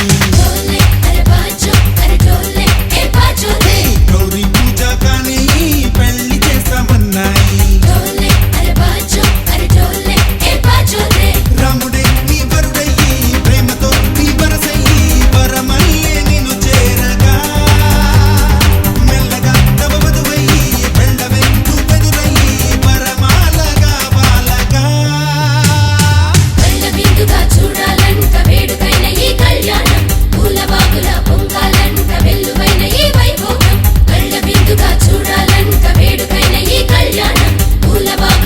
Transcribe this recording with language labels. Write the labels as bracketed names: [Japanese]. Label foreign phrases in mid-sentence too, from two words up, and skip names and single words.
[Hindi] ढोले अरे बाजो अरे ढोले ए बाजो रे [Telugu] గౌరీ పూజ కానీ పెళ్లి చేస్తామన్నాయి [Hindi] ढोले अरे बाजो अरे ढोले ए बाजो रे [Telugu] రాముడే నీ వరుడయ్యి ప్రేమతో నీ వరసయ్యి పరమల్లే నిన్ను చేరగా మెల్లగా తమ వధువయ్యి వెళ్ళవే నువ్వెదురయ్యి పరమాలగా బాలగా కళ్ళ విందుగా చూడాలంట వేడుకైన ఈ కళ్యాణం పూల బాగుల పొంగాలంట వెల్లువైన ఈ వైభోగం కళ్ళ విందుగా చూడాలంట వేడుకైన ఈ కళ్యాణం పూల